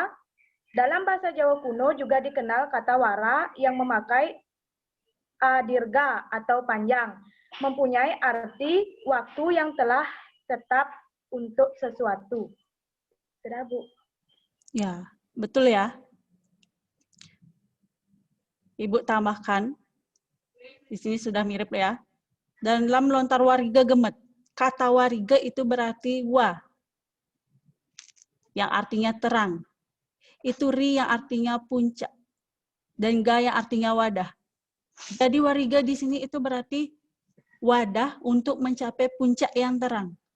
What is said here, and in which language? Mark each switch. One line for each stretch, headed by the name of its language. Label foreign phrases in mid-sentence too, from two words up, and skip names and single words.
Indonesian: Dalam bahasa Jawa kuno juga dikenal kata wara yang memakai adirga atau panjang, mempunyai arti waktu yang telah tetap untuk sesuatu. Sudah, Bu? Ya, betul ya. Ibu tambahkan. Di sini sudah mirip ya. Dan dalam lontar wariga gemet, kata wariga itu berarti wa, yang artinya terang. Itu ri yang artinya puncak. Dan ga yang artinya wadah. Jadi wariga di sini itu berarti wadah untuk mencapai puncak yang terang.